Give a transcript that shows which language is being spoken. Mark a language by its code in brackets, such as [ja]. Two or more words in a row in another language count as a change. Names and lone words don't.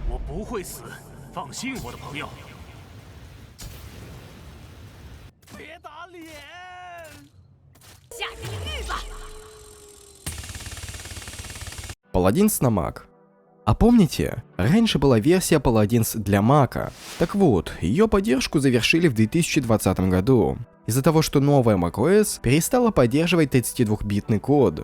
[zh] 不会死，放心，我的朋友。别打脸！下地狱吧！ [ru] Paladins на Mac. А помните, раньше была версия Paladins для Mac. Так вот, ее поддержку завершили в 2020 году. Из-за того, что новая macOS перестала поддерживать 32-битный код.